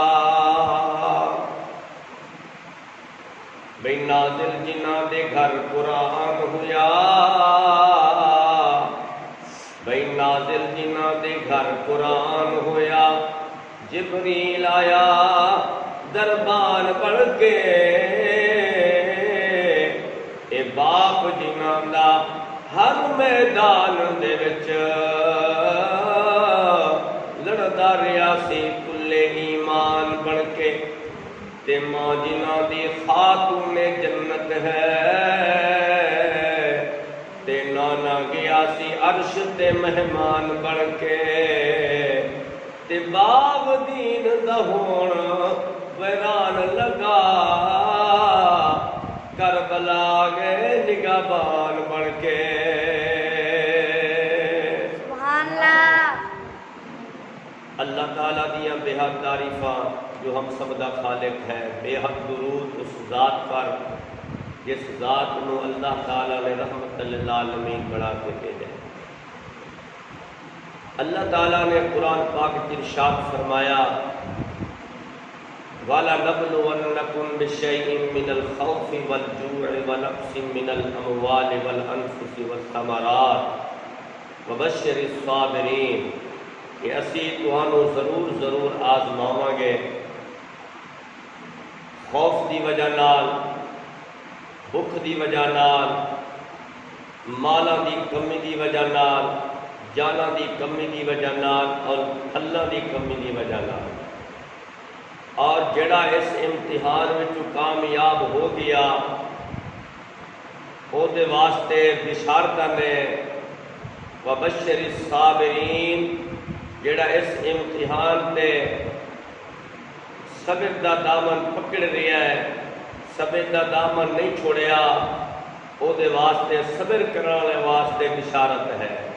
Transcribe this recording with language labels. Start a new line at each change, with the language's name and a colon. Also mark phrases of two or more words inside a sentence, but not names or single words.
Punjabi: بھئی نازل جنہ دے گھر قرآن ہویا، بھئی نازل جنہ دے گھر قرآن ہویا، جبریل آیا دربان پڑھ کے، اے باپ جنہ دا ہر میدان دے وچ لڑدا رہیا سی کلے ایمان بن کے، تے ماں جنہ دی خاتون جنت ہے، تے نانا گیا سی عرش تے مہمان بن کے، تے باغ دین دا ہون ویران لگا، کربلا گئے نگہبان بن کے.
Arabic: سبحان اللہ.
Punjabi: اللہ تعالیٰ دیاں بے حد تعریفاں جو ہم سب دا خالق ہے، بے حد درود اس ذات پر جس ذات نو اللہ تعالیٰ نے رحمت للعالمین بنا کے بھیجا.
Urdu: اللہ تعالیٰ نے قرآن پاک میں ارشاد فرمایا
Arabic: وَلَنَبْلُوَنَّكُمْ بِشَيْءٍ مِّنَ الْخَوْفِ وَالْجُوعِ وَنَقْصٍ مِّنَ الْأَمْوَالِ وَالْأَنفُسِ وَالثَّمَرَاتِ وَبَشِّرِ الصَّابِرِينَ.
Punjabi: کہ اسی تہانوں ضرور آزماواں گے، خوف دی وجہ نال، بھوک دی وجہ نال، مالاں دی کمی دی وجہ نال، جانا دی کمی دی وجہ نال، اور پھلاں دی کمی دی وجہ نال. اور جڑا اس امتحان وچوں کامیاب ہو گیا او دے واسطے بشارتاں نے
Arabic: وبشر الصابرین.
Punjabi: جڑا اس امتحان تے صبر دا دامن پکڑ رہا ہے، صبر دا دامن نہیں چھوڑیا، او دے واسطے صبر کرنے والے واسطے بشارت ہے.